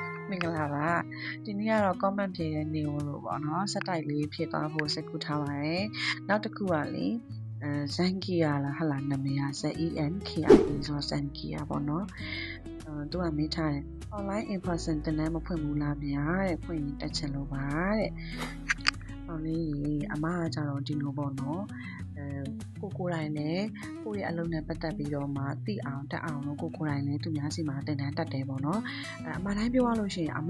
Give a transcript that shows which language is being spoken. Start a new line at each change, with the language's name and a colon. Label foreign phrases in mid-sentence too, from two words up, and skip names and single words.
Burmese: မင်္ဂလာပါဒီနေ့ကတော့ comment ဖြေတဲ့နေလို့ပေါ့နော်စက်တိုက်လေးဖြည့်သွားဖို့စိတ်ကူးထားပါတယ်နောက်တစ်ခုက လေZankia လားဟလာနာမည်က ZENKIA ဆိုတော့ Zankia ပေါ့နော်သူကမေးထားတယ်
English: online in person
Burmese: တင်တန်းမဖွင့်ဘူးလားဗျာတဲ့ဖွင့်ရင်တက်ချင်လို့ပါတဲ့ဟောလေးအမကကြတော့ဒီလိုပေါ့နော်ကိုယ်တိုင်လည်းကိုယ့်ရဲ့အလုပ်နဲ့ပတ်သက်ပြီးတော့မှသိအောင်တက်အောင်လို့ကိုယ်တိုင်လည်းသူများစီမှာတင်တန်းတက်တယ်ပေါ့နော်အမှန်တိုင်းပြောရလို့ရှိရင်အမ